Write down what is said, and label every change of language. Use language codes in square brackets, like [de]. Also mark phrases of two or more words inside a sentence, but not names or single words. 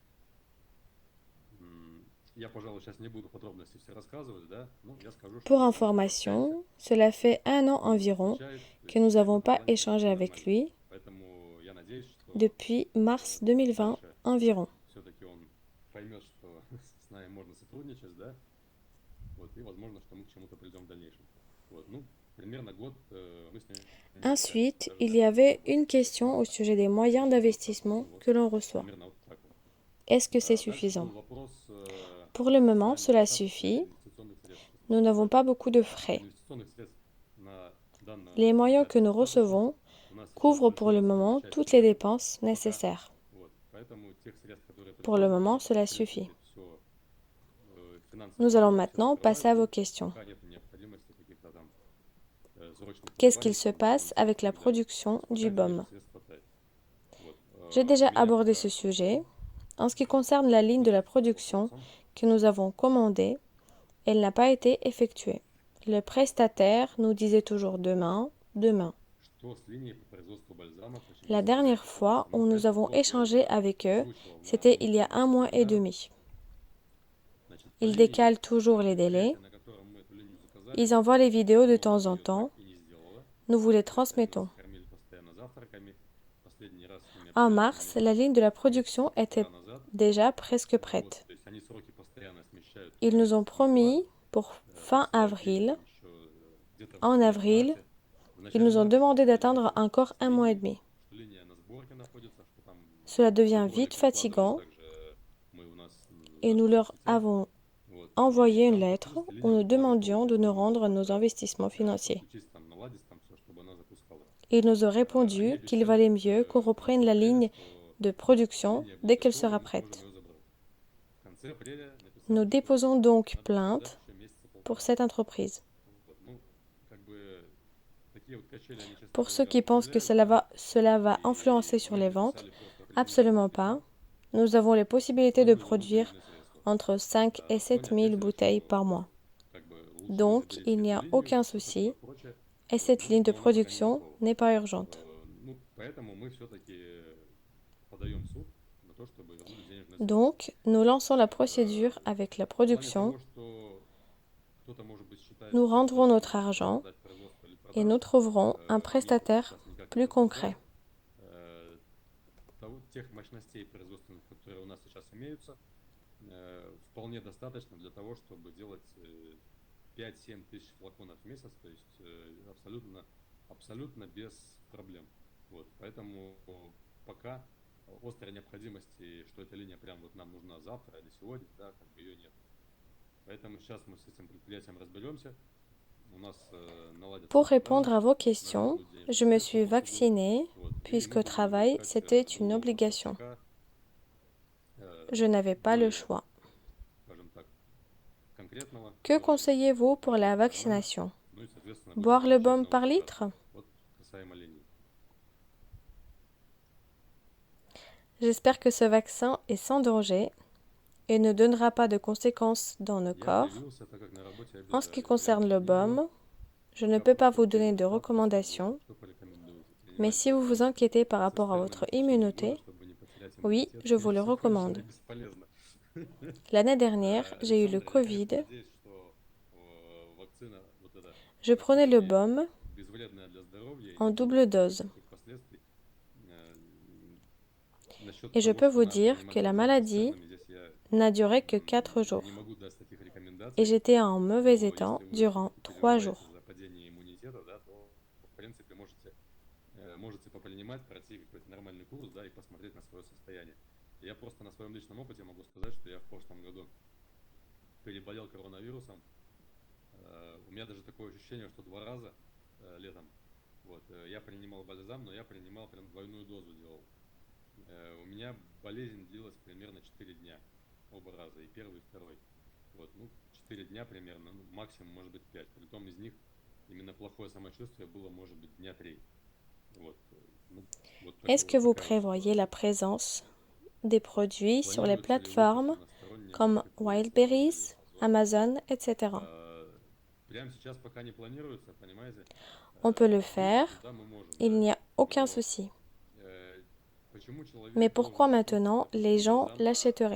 [fr] Pour information, cela fait 1 an environ que nous n'avons pas échangé avec lui, depuis mars 2020 environ. [ru] поймет, что с нами можно сотрудничать, да, вот, и возможно, что мы к чему-то придем в дальнейшем. Вот, ну, примерно год мы с ним общались, [fr] Ensuite, [ru] даже [fr] il [ru] так, [fr] y avait [ru] вот, [fr] une question au sujet des moyens d'investissement [ru] вот, [fr] que l'on reçoit. [ru] примерно вот так вот. [fr] Est-ce que c'est [ru] Дальше был [fr] suffisant? [ru] вопрос [fr] Pour le moment, [ru] касаемо [fr] cela [ru] достаточности [fr] suffit. [ru] инвестиционных средств. [fr] Nous n'avons pas beaucoup de [ru] Значит, [fr] frais. [ru] инвестиционных средств на данную [fr] Les moyens que [ru] организацию [fr] nous [ru] достаточно. [fr] recevons [ru] У нас сейчас [fr] couvrent pour [ru] большой [fr] le [ru] основной [fr] moment [ru] части [fr] toutes les [ru] нету [fr] dépenses [ru] пока. [fr] nécessaires. [ru] Вот. Поэтому тех средств, которые [fr] Pour le [ru] приходят, [fr] moment, [ru] в [fr] cela suffit. [ru] принципе, все финансовые [fr] Nous allons [ru] потоки сейчас [fr] maintenant passer à vos [ru] открываются. [fr] questions. [ru] Пока нет необходимости каких-то там срочных [fr] Qu'est-ce qu'il [ru] вливаний [fr] se [ru] там, [fr] passe [ru] дополнительных [fr] avec [ru] и [fr] la [ru] так далее. То [fr] production [ru] есть [fr] du [ru] пока, конечно, [fr] BOM? [ru] средств хватает. Вот. [fr] J'ai [ru] У [fr] déjà [ru] меня [fr] abordé [ru] пока [fr] ce sujet. En ce qui [ru] вот, [fr] concerne la ligne de la [ru] руководство [fr] production [ru] вопросом. [fr] que nous avons commandée, elle n'a pas été effectuée. Le prestataire nous disait toujours demain, demain. [ru] Что с линией по производству бальзамов, [fr] La [ru] очевидно, [fr] dernière [ru] связано с [fr] fois [ru] событиями. [fr] où nous [ru] Этот [fr] avons [ru] вопрос я [fr] échangé [ru] уже [fr] avec eux, [ru] озвучивал на [fr] c'était [ru] одном [fr] il y a [ru] из [fr] un mois et [ru] вебинаров. [fr] demi. [ru] Значит, по [fr] Ils [ru] линии [fr] décalent toujours les délais. [ru] предприятия, на котором мы эту линию заказали, [fr] Ils envoient les vidéos de [ru] но [fr] temps en [ru] ее так [fr] temps. [ru] и не сделала. [fr] Nous vous les [ru] То есть они [fr] transmettons. [ru] нас кормили постоянно завтраками. Последний раз с ними [fr] En [ru] общался [fr] mars, [ru] месяц, [fr] la ligne de la [ru] месяц [fr] production était [ru] полтора назад. [fr] déjà presque [ru] Вот, [fr] prête. [ru] то есть они сроки постоянно смещают [fr] Ils nous ont [ru] месяц на два. [fr] promis pour fin [ru] Присылают деньги [fr] avril. [ru] там еще где-то [fr] En [ru] в [fr] avril, [ru] марте. В [fr] ils [ru] начале [fr] nous ont [ru] марта [fr] demandé [ru] прислали [fr] d'atteindre [ru] видео [fr] encore [ru] с [fr] un mois et [ru] линии, [fr] demi. [ru] что линия на сборке находится, что там [fr] Cela devient [ru] приборы [fr] vite [ru] перекладывали [fr] fatigant [ru] также мы у нас [fr] et [ru] в [fr] nous leur [ru] сети. [fr] avons [ru] Вот. [fr] envoyé [ru] И [fr] une [ru] там [fr] lettre [ru] фактически [fr] où [ru] линия [fr] nous [ru] уже была готова. [fr] demandions [ru] То [fr] de [ru] есть [fr] nous [ru] нам нужно [fr] rendre nos [ru] только [fr] investissements financiers. [ru] подключить там, наладить там все, чтобы она запускала. [fr] Ils nous ont [ru] Они [fr] répondu qu'il [ru] обещали [fr] valait mieux qu'on [ru] в конце [fr] reprenne la [ru] апреля, [fr] ligne [ru] что [fr] de production [ru] линия [fr] dès [ru] будет [fr] qu'elle [ru] готова, [fr] sera [ru] мы сможем [fr] prête. [ru] ее забрать. В конце апреля [fr] Nous [ru] написали, что [fr] déposons donc [ru] надо подождать [fr] plainte [ru] еще месяца [fr] pour [ru] полтора. [fr] cette entreprise. [ru] Вот. Ну, как бы такие вот качели, они, честно [fr] Pour ceux [ru] говоря, [fr] qui pensent que [ru] утомляют. [fr] cela va influencer [ru] И [fr] sur [ru] мы [fr] les ventes, [ru] написали просто определенное [fr] absolument [ru] письмо, [fr] pas. Nous avons les possibilités [ru] чтобы [fr] de [ru] были [fr] produire [ru] выделены средства. [fr] entre 5 et [ru] На что [fr] 7 [ru] они [fr] 000 [ru] ответили, [fr] bouteilles par [ru] что [fr] mois. [ru] как бы лучше вы [fr] Donc, [ru] заберите [fr] il n'y [ru] эту [fr] a [ru] линию, [fr] aucun [ru] все [fr] souci [ru] такое прочее. [fr] et [ru] Вот. [fr] cette ligne de [ru] Но она пока не [fr] production [ru] готова. [fr] n'est pas urgente. [ru] Ну, поэтому мы все-таки подаем в суд на то, чтобы вернули денежные средства. [fr] Donc, nous lançons la procédure avec la [ru] В плане [fr] production, [ru] того, что кто-то, может быть, считает, [fr] nous [ru] что [fr] rendrons [ru] достаточно [fr] notre argent [ru] подождать производство или [fr] et nous [ru] продаж, [fr] trouverons un [ru] нету [fr] prestataire [ru] сейчас никаких [fr] plus concret. [ru] условий. Тех мощностей производственных, которые у нас сейчас имеются, вполне достаточно для того, чтобы делать 5-7 тысяч флаконов в месяц, то есть абсолютно без проблем. Вот. Поэтому пока острой необходимости, что эта линия прям вот нам нужна завтра или сегодня, да, как бы ее нет. Поэтому сейчас мы с этим предприятием разберемся. У нас наладятся [fr] Pour [ru] продажи, [fr] répondre à vos [ru] у нас [fr] questions, [ru] будут денежные [fr] je me [ru] средства [fr] suis [ru] поступать. [fr] vaccinée [ru] Вот. И мы [fr] puisque au [ru] будем [fr] travail, [ru] искать [fr] c'était une [ru] нового [fr] obligation. [ru] поставщика, [fr] Je n'avais pas le [ru] более, [fr] choix. [ru] скажем так, конкретного, [fr] Que [ru] более [fr] conseillez-vous pour la [ru] профессионального. [fr] vaccination? [ru] Ну и, соответственно, будем [fr] Boire le [ru] получать [fr] baume [ru] новые [fr] par [ru] заказы. [fr] litre? [ru] Вот касаемо линий. [fr] J'espère que ce vaccin est sans danger et ne donnera pas de conséquences dans nos [ru] Я [fr] corps. [ru] привился, так как на работе [fr] En ce qui [ru] обязали [fr] concerne le [ru] принимать [fr] baume, je ne peux pas vous donner de recommandations, [ru] что порекомендуете [fr] mais [ru] принимать [fr] si vous vous inquiétez par rapport à votre immunité, [ru] чтобы не потерять [fr] oui, [ru] иммунитет. [fr] je vous le [ru] Всё кончено [fr] recommande. [ru] бесполезно. [fr] L'année dernière, j'ai eu le [ru] Александр, я, [fr] Covid. [ru] конечно, надеюсь, что вакцина вот эта [fr] Je prenais le [ru] практически [fr] baume [ru] безвредная для здоровья и [fr] en [ru] не будет [fr] double dose. [ru] никаких последствий. Насчет [fr] Et je [ru] того, [fr] peux [ru] что [fr] vous [ru] надо [fr] dire [ru] принимать [fr] que la [ru] бальзам [fr] maladie [ru] постоянно, здесь я [fr] n'a duré que 4 jours. [ru] не могу дать таких [fr] Et [ru] рекомендаций. [fr] j'étais en mauvais [ru] Но [fr] état [ru] если вы [fr] durant [ru] все-таки [fr] 3 [ru] переживаете [fr] jours. [ru] за падение иммунитета, да, то в принципе можете попринимать, пройти какой-то нормальный курс, да, и посмотреть на свое состояние. Я просто на своем личном опыте могу сказать, что я в прошлом году переболел коронавирусом. У меня даже такое ощущение, что 2 раза летом вот, я принимал бальзам, но я принимал прям двойную дозу делал. У меня болезнь длилась примерно 4 дня, оба раза, и первый, и второй. Вот, ну, 4 дня примерно, ну, максимум, может быть, 5. Притом из них именно плохое самочувствие было, может быть, дня 3. Вот, ну, вот [fr] Est-ce que vous [ru] такая вот [fr] prévoyez la [ru] ситуация. [fr] présence des produits sur les [ru] Планируется ли выход [fr] plateformes [ru] на иностранные [fr] comme [ru] маркетплейсы или [fr] Wildberries, [ru] Amazon? [fr] Amazon, etc. [ru] Прямо сейчас пока не планируется, понимаете? [fr] On peut le [ru] Выйти [fr] faire, [ru] туда мы можем, [fr] il [ru] да? [fr] n'y a aucun [ru] Но [fr] souci. [ru] почему человек [fr] Mais [ru] должен [fr] pourquoi [ru] купить, [fr] maintenant les [ru] допустим, [fr] gens [ru] бальзам на [fr] l'achèteraient?